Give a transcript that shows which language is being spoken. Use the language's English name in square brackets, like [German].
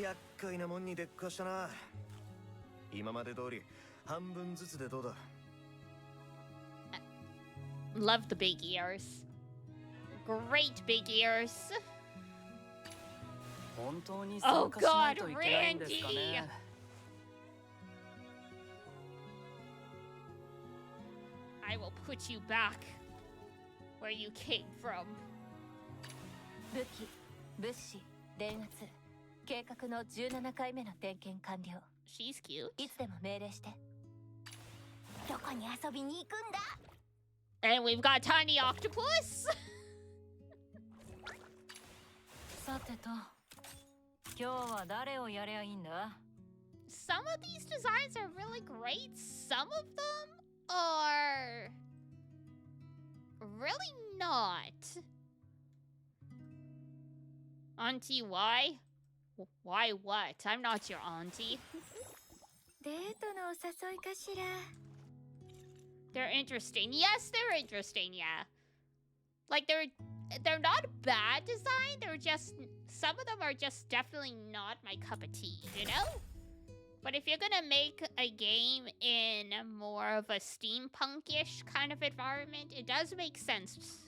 [Japanese] 厄介なもんにでっかしたな。今まで通り半分ずつでどうだ。 [English] Love the big ears. Great big ears. [Japanese] 本当に参加しないといけないんですかね。 [English] I will put you back where you came from. [Japanese] 武器、物資、電圧、計画の17回目の点検完了。 [English] She's cute. [Japanese] いつでも命令して。どこに遊びに行くんだ？ [English] And we've got Tiny Octopus. [Japanese] さてと、今日は誰をやりゃいいんだ？ [English] Some of these designs are really great. Some of them are really not. Auntie, why? Why what? I'm not your auntie. [Japanese] デートのお誘いかしら。 [English] They're interesting. Yes, they're interesting, yeah. Like they're not bad design, they're just some of them are just definitely not my cup of tea, you know? But if you're gonna make a game in more of a steampunkish kind of environment, it does make sense.